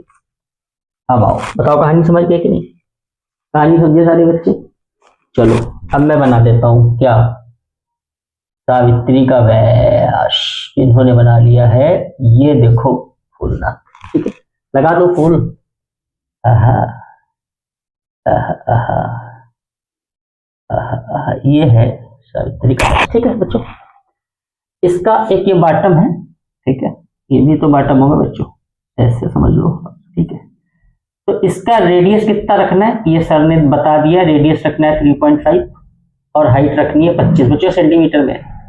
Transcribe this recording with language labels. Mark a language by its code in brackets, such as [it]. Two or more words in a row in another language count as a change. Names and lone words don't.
[hi] अब आओ, बताओ कहानी समझ गए कि नहीं? कहानी समझे सारे बच्चे? चलो अब मैं बना देता हूं क्या, सावित्री का वैश इन्होंने बना लिया है। ये देखो फूलना। ठीक है, लगा दो फूल। आहा, आहा, आहा, आहा, आहा, ये है सावित्री का। ठीक है बच्चों, इसका एक ये बॉटम है। ठीक है, ये भी तो बॉटम होगा बच्चों, ऐसे समझ लो। ठीक है, तो इसका रेडियस कितना रखना है ये सर ने बता दिया। रेडियस रखना है 3.5 और हाइट रखनी है 25 सेंटीमीटर में।